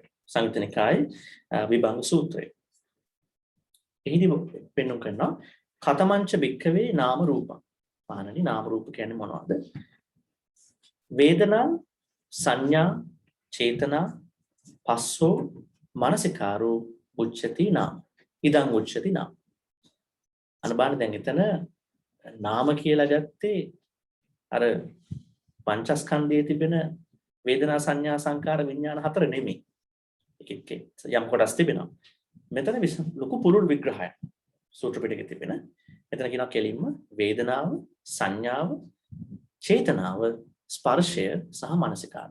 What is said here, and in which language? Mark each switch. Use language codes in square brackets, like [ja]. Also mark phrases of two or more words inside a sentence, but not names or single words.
[si] සංයුත්ත නිකායේ විභංග සූත්‍රය. එහිදී පෙන්වන්න කරනවා [pi] කතමංච භික්ඛවේ නාම රූපං. [si] මහණනි නාම රූප කියන්නේ මොනවද? [pi] වේදනා සංඥා චේතනා පස්සෝ මනසිකාරෝ උච්චති නාම. ඉදං උච්චති නාම. [si] අනබාන දැන් එතන නාම කියලා ගත්තේ අර පංචස්කන්ධයේ තිබෙන වේදනා සංඥා සංකාර විඥාන හතර නෙමෙයි. එක යම් කොටස් තිබෙනවා. මෙතන ලොකු පුළුල් විග්‍රහයක් සූත්‍ර පිටකේ තිබෙන. මෙතන කියනවා කෙලින්ම වේදනාව, සංඥාව, චේතනාව, ස්පර්ශය සහ මනසිකාර.